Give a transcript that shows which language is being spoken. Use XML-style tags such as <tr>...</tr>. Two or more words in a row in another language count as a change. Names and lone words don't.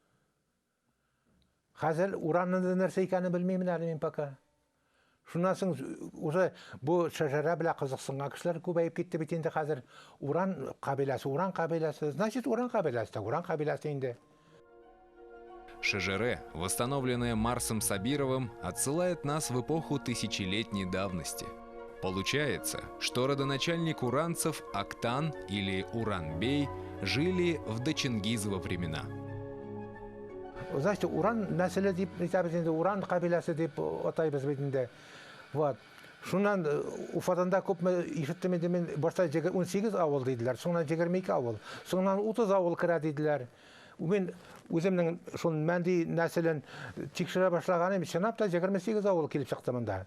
<tt>Хәзер Уранның нәрсә икәнен белмим әле мин пока. Шуннан соң уже бу шәҗәрә белән кызыксынган кешеләр күбәеп китте бит инде хәзер. Уран кабиләсе, значит Уран кабиләсе инде.</tt> <ru>Шежере, восстановленное Марсом Сабировым, отсылает нас в эпоху тысячелетней давности. Получается, что родоначальник уранцев Ақтан или Уранбей жили в дочингизово времена. Значит,</ru> <tt>Уран нәселе дип әйтәбез инде, Уран кабиләсе дип атайбыз бит инде.</tt> <ru>Вот.</ru> <tt>Шуннан Уфадан да күпме ишеттем инде мин, башта 18 авыл диделәр, соңнан 22 авыл, соңнан 30 авыл керә диделәр. Мен үземнең шул мәнди нәселен тикшерә башлаганым, чынлап та 28 авыл килеп чыкты монда.</tt>